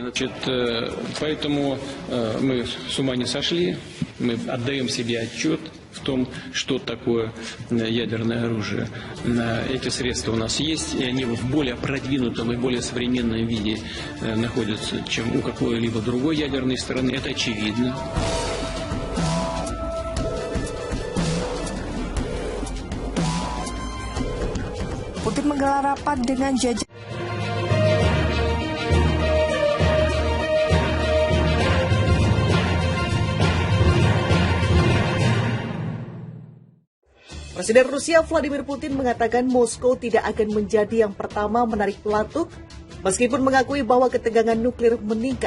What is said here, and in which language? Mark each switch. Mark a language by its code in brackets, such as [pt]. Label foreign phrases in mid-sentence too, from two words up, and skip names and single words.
[ru] Поэтому мы с ума не сошли, мы отдаем себе отчет в том, что такое ядерное оружие. Эти средства у нас есть, и они в более продвинутом и более современном виде находятся, чем у какой-либо другой ядерной страны. Это очевидно. [id] Putin menggelar rapat dengan jajaran Presiden Rusia Vladimir Putin mengatakan Moskow tidak akan menjadi yang pertama menarik pelatuk, meskipun mengakui bahwa ketegangan nuklir meningkat.